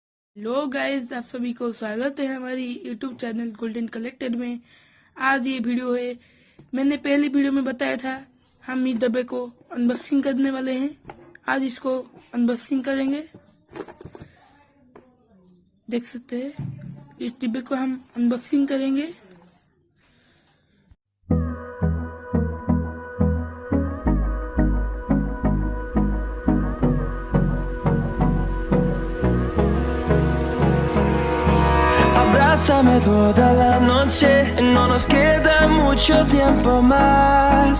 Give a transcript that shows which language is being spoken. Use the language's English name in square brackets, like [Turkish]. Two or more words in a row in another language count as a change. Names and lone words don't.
[Hindi] हेलो गाइस, आप सभी को स्वागत है हमारी [English] YouTube channel [Hindi] गोल्डन कलेक्टर में। आज ये वीडियो है, मैंने पहली वीडियो में बताया था हम इस डब्बे को अनबॉक्सिंग करने वाले हैं। आज इसको अनबॉक्सिंग करेंगे। देख सकते हैं इस डिब्बे को हम अनबॉक्सिंग करेंगे। [Spanish] Abrázame toda la noche, no nos queda mucho tiempo más.